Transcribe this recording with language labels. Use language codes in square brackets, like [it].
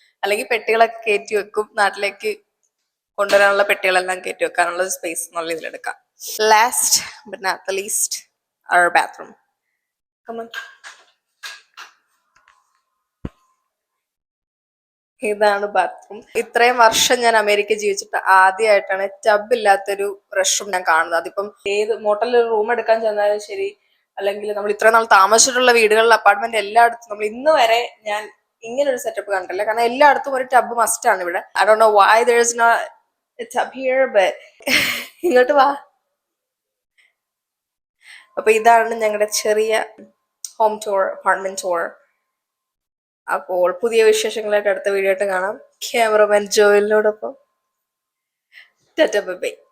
[ml] അല്ലെങ്കിൽ പെട്ടികളൊക്കെ കയറ്റി വെക്കും, നാട്ടിലേക്ക് കൊണ്ടുവരാനുള്ള പെട്ടികളെല്ലാം കയറ്റി വെക്കാനുള്ള സ്പേസ് എന്നുള്ള ഇതിലെടുക്കാം. [en] Last but not the least, our bathroom. Come on. [ml] ഇതാണ് ബാത്റൂം. ഇത്രയും വർഷം ഞാൻ അമേരിക്ക ജീവിച്ചിട്ട് ആദ്യമായിട്ടാണ് ടബ് ഇല്ലാത്തൊരു റെസ്ട്രൂം ഞാൻ കാണുന്നത്. അതിപ്പം ഏത് മോട്ടലിൽ ഒരു റൂം എടുക്കാൻ ചെന്നാലും ശരി, അല്ലെങ്കിൽ നമ്മൾ ഇത്ര നാൾ താമസിച്ചിട്ടുള്ള വീടുകളിൽ, അപ്പാർട്ട്മെന്റ് എല്ലായിടത്തും നമ്മൾ ഇന്ന് വരെ ഞാൻ ഇങ്ങനെ ഒരു സെറ്റപ്പ് കണ്ടില്ല. കാരണം എല്ലായിടത്തും ഒരു ടബ് മസ്റ്റ് ആണ് ഇവിടെ. [en] I don't know why there is not a tub here, but [ml] ഇങ്ങോട്ട് വാ. അപ്പൊ ഇതാണ് ഞങ്ങളുടെ ചെറിയ ഹോം ടൂർ, അപ്പാർട്ട്മെന്റ് ടൂർ. അപ്പോൾ പുതിയ വിശേഷങ്ങളായിട്ട് അടുത്ത വീഡിയോ ആയിട്ട് കാണാം. ക്യാമറമാൻ ജോയലിനോടൊപ്പം. Tata bye bye.